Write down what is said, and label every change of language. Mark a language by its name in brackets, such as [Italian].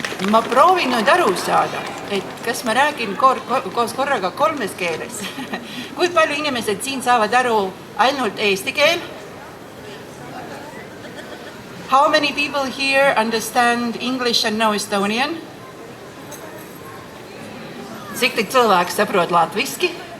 [Estonian] Ma proovin nüüd aru saada, et kas ma räägin koos korraga 3 keeles. Kui palju inimesed siin saavad aru ainult eesti keel? [English] How many people here understand English and know Estonian? [Latvian] Cik tik cilvēki saprot latviski?